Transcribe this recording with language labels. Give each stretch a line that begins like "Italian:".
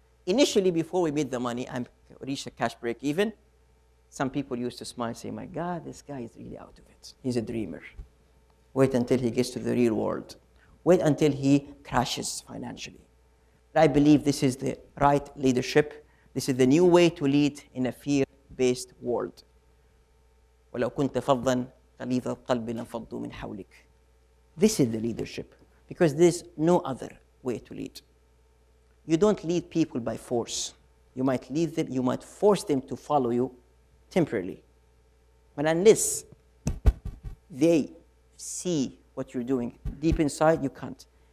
English: Initially, before we made the money and reached a cash break even, some people used to smile and say, my God, this guy is really out of it. He's a dreamer. Wait until he gets to the real world. Wait until he crashes financially. But I believe this is the right leadership. This is the new way to lead in a fear-based world.
Arabic: ولو كنت فظا غليظ القلب لانفضوا من حولك.
English: This is the leadership, because there's no other way to lead. You don't lead people by force. You might lead them, you might force them to follow you temporarily. But unless they see what you're doing deep inside, you can't.